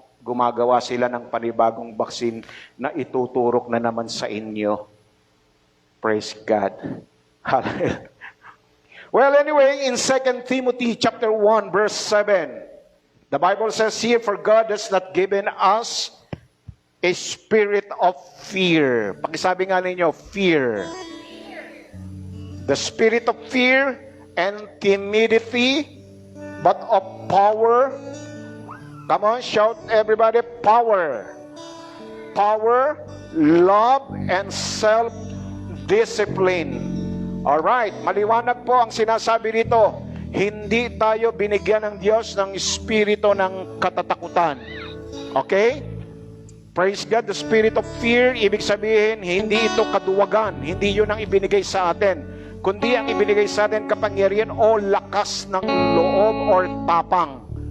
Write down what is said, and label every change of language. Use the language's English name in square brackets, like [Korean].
[Filipino] Gumagawa sila ng panibagong vaccine na ituturok na naman sa inyo. [English] Praise God. Hallelujah. Well, anyway, in 2 Timothy chapter 1, verse 7, the Bible says here, "For God has not given us a spirit of fear." [Filipino] Pakisabi nga ninyo, [English] fear. The spirit of fear and timidity, but of power. Come on, shout everybody, power. Power love, and self-discipline. [Filipino] Alright, maliwanag po ang sinasabi rito. Hindi tayo binigyan ng Diyos ng espiritu ng katatakutan. Okay? [English] Praise God, the spirit of fear, [Filipino] ibig sabihin, hindi ito kaduwagan. Hindi yun ang ibinigay sa atin. Kundi ang ibinigay sa atin kapangyarihan o lakas ng loob or tapang.